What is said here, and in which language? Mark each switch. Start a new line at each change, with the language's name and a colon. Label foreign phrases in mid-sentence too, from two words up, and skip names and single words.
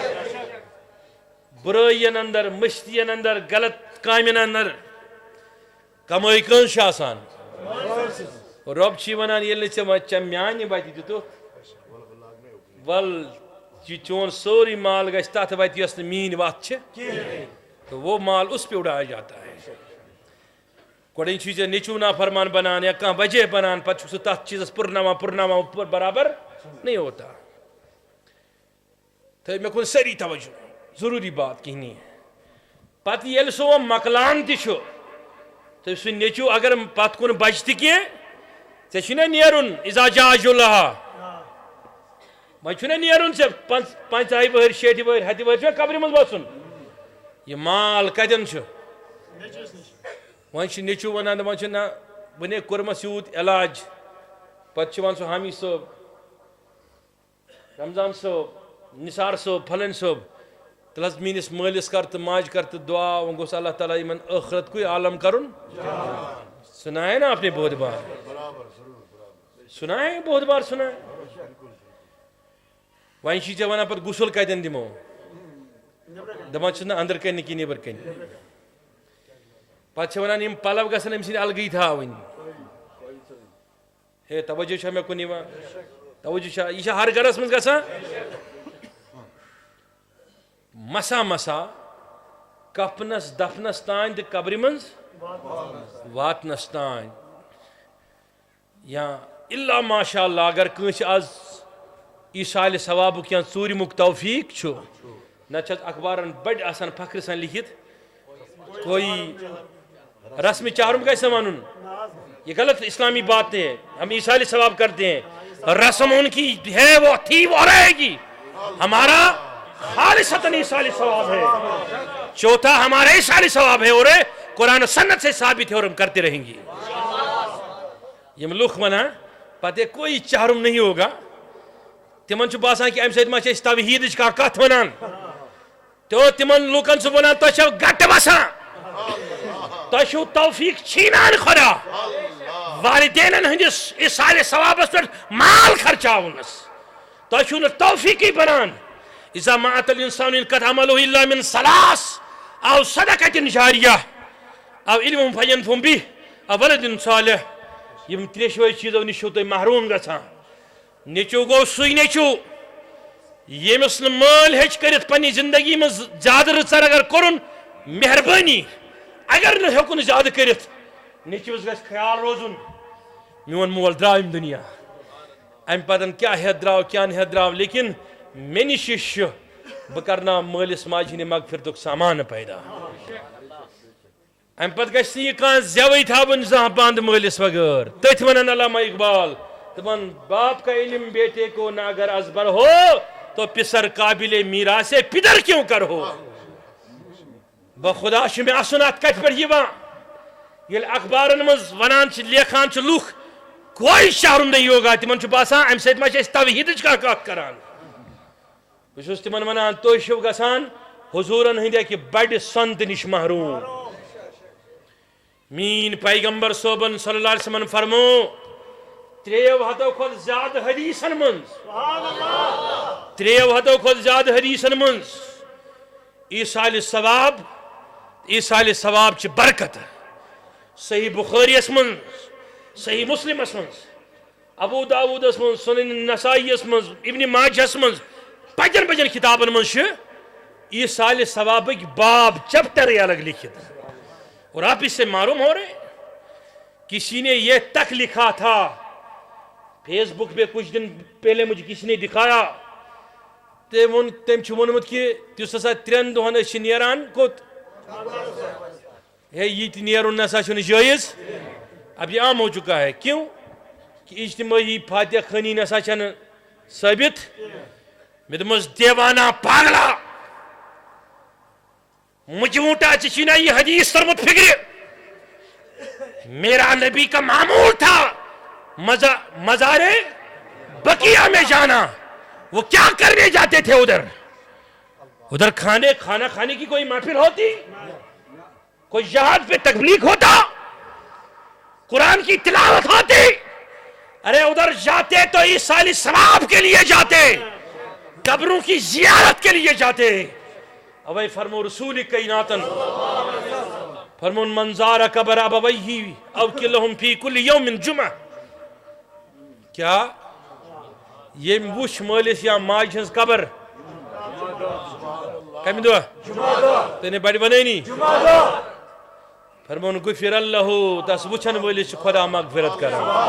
Kashmiri: برٲیین انٛدر، مٔشتین انٛدر، غلط کامٮ۪ن انٛدر کمٲے کٲنٛسہِ چھِ آسان؟ رب چھ ونان یل ژے میانہ وتہ دتُکھ ول یہ چون سوری مال گژھِ تتھ وتہِ یۄس نہٕ میٛٲنۍ وتھ چھِ
Urdu: تو وہ مال اس پہ اڑایا جاتا ہے
Kashmiri: گۄڈٕ چھُے ژےٚ نیٚچوٗ نافرمان بنان یا کانٛہہ وجہ بنان پتہٕ چھُکھ ژٕ تتھ چیٖزس پُرناوان
Urdu: برابر نہیں ہوتا
Kashmiri: تھٲیِو مےٚ کُن سٲری توجہ ضروٗری بات کِہیٖنۍ نہیں پتہٕ ییٚلہِ سُہ وۄنۍ مۄکلان تہِ چھُ تہٕ سُہ نیٚچوٗ اگر پتہٕ کُن بچہِ تہِ کینٛہہ ژےٚ چھُنا نیرُن
Arabic: اِذا جاء اجلها
Kashmiri: وۄنۍ چھُنا نیرُن ژےٚ 50 وٕہٕرۍ 60 وٕہٕرۍ 100 وٕہٕرۍ چھُنا قبرِ منٛز وسُن یہ مال کتٮ۪ن چھُ وۄنۍ چھُ نیٚچوٗ ونان دپان چھُ نہ وۄنۍ ہے کوٚرمس یوٗت علاج پتہٕ چھُ ونان سُہ حامی صٲب رمضان صٲب نثار صٲب پھلٲنۍ صٲب تیٚلہِ حظ میٛٲنِس مٲلِس کر تہٕ ماجہِ کر تہٕ دعا وۄنۍ گوٚژھ اللہ تعالیٰ یِمن ٲخرت کُے عالم کرُن
Urdu: سنا ہے نا آپ نے بہت بار سنا ہے
Kashmiri: بہت بار سنا ہے وۄنۍ چھُے ژےٚ ونان پتہٕ غسل کتٮ۪ن دِمو دپان چھُس نہ أنٛدرٕ کَنہِ نہٕ کِنہٕ نیٚبرٕ کَنہِ پتہٕ چھِ ونان یِم پلو گژھن أمۍ سٕنٛدۍ الگٕے تھاوٕنۍ ہے توجہ چھا مےٚ کُن یِوان توجہ چھا یہِ چھا ہر گرس منٛز گژھان مسا مسا کفنس دفنس تانۍ تہٕ قبرِ منٛز واتنس تانۍ یا الا ماشاء اللہ اگر کٲنٛسہِ آز ایٖسالہِ ثوابُک یا ژوٗرِمُک توفیٖق چھُ نتہٕ چھِ اخبارن بڑِ آسان فخرٕ سان لیکھِتھ
Urdu: کوئی رسم چارم کیسے
Kashmiri: ونُن
Urdu: یہ غلط اسلامی بات ہے ہم ایٖسالہِ ثواب کرتے ہیں رسم ان کی ہے وہ تھی وہ رہے گی ہمارا خالصتاً ایٖسالہِ ثواب ہے چوتھا ہمارا ایٖسالہِ ثواب ہے اور قرآن و سنت سے ثابت ہے اور ہم کرتے رہیں گے
Kashmiri: یم لُکھ ونان پتہٕ
Urdu: کوئی چارم نہیں ہوگا
Kashmiri: تمن چھُ باسان کہ امہِ سۭتۍ ما چھِ أسۍ توحیٖدٕچ کانٛہہ کتھ ونان تو تمن لوٗکن چھُ ونان تۄہہِ چھو گٹہٕ وسان تۄہہِ چھُو توفیٖق چھینان خۄدا والدینن ہٕنٛدِس ایٖسالہِ ثوابس پٮ۪ٹھ مال خرچاونس تۄہہِ چھُو نہٕ توفیٖقٕے بنان
Arabic: اذا ما اتى الانسان انقطع عمله الا من ثلاث او صدقة جارية او علم فينفع به او ولد صالح
Kashmiri: یم ترٛیشوے چیٖزو نِش چھُو تُہۍ محروٗم گژھان نیٚچوٗ گوٚو سُے نیٚچوٗ ییٚمِس نہٕ مٲلۍ ہیٚچ کٔرِتھ پننہِ زندگی منٛز زیادٕ رٕژر اگر کوٚرُن مہربٲنی اگر نہٕ ہیوٚکُن زیادٕ کٔرِتھ نیٚچوِس گژھِ خیال روزُن میون مول درٛاو ییٚمہِ دُنیا امہِ پتہٕ کیٛاہ ہٮ۪تھ درٛاو کیٛاہ نہٕ ہٮ۪تھ درٛاو لیکن مےٚ نِش یہِ چھُ بہٕ کرناو مٲلِس ماجہِ ہِنٛدِ مغفرتُک سامانہٕ پیدا امہِ پتہٕ گژھِ نہٕ یہِ کانٛہہ زٮ۪وٕے تھاوُن زانٛہہ بنٛد مٲلِس بغٲر تٔتھۍ ونان علامہ اقبال دپان
Urdu: باپ کا علم بیٹے کو نہ اگر ازبر ہو تو پسر قابل میراث پدر کیوں کر ہو
Kashmiri: بخدا چھُ مےٚ اَسُن اتھ کتھِ پٮ۪ٹھ یِوان ییٚلہِ اخبارن منٛز ونان چھِ لیکھان چھِ لُکھ
Urdu: کوئی شہرم نہیں ہوگا
Kashmiri: تمن چھُ باسان امہِ سۭتۍ ما چھِ أسۍ توحیٖدٕچ کانٛہہ کتھ کران بہٕ چھُس تِمن ونان تُہۍ چھِو گژھان حضوٗرن ہٕنٛدِ اکہِ بڑِ سۄنتہٕ نِش محروٗم میٛٲنۍ پیغمبر صٲبن
Arabic: صلی اللہ علیہ وسلم
Kashmiri: فرمو 3 ہتو کھۄتہٕ زیادٕ حدیٖثن منٛز 3 ہتو کھۄتہٕ زیادٕ حدیٖثن منٛز ایٖسالہِ ثواب چھِ برکت صحیح بخٲریَس منٛز صحیح مسلمس منٛز ابوٗ داوٗدس منٛز سنن نسائیَس منٛز ابن ماجہس منٛز بجن کتابن منٛز چھِ ایٖسالہِ ثوابٕکۍ باب چیپٹرے الگ لکھِتھ
Urdu: اور آپ اس سے معلوم ہو رہے کسی نے یہ تک لکھا تھا فیس بک پہ کچھ دن پہلے مجھے کسی نے دکھایا
Kashmiri: تم چھُ ووٚنمُت کہ تیُس ہسا 3 دۄہن أسۍ چھِ نیران کوٚت ہے یہِ تہِ نیرُن نسا چھُنہٕ جٲیز
Urdu: اب یہ عام ہو چکا ہے کیوں کہ اجتماعی فاتحہ خانی
Kashmiri: نسا چھنہٕ ثٲبت مےٚ دوٚپمَس دیوانہ پاگلا
Urdu: مجھوٹا
Kashmiri: ژےٚ نا
Urdu: یہ حدیث ترمت فکر میرا نبی کا معمول تھا مزار بقیہ میں جانا وہ کیا کرنے جاتے تھے ادھر کھانا کھانے کی کوئی محفل ہوتی کوئی جہاد پہ تبلیغ ہوتا قرآن کی تلاوت ہوتی ارے ادھر جاتے تو ایٖسالہِ ثواب کے لیے جاتے قبروں کی زیارت کے لیے جاتے
Kashmiri: اوے فرمو رسول کائناتن فرمون
Arabic: من زار قبر ابویہ او کلہم فی کل یوم جمعہ
Kashmiri: کیا یم وش مالس یا ماج ہز قبر کم دہ تین بڑ ونانی فرمون
Arabic: غفر اللہ
Kashmiri: تس وچھن ولس خدا مغفرت کران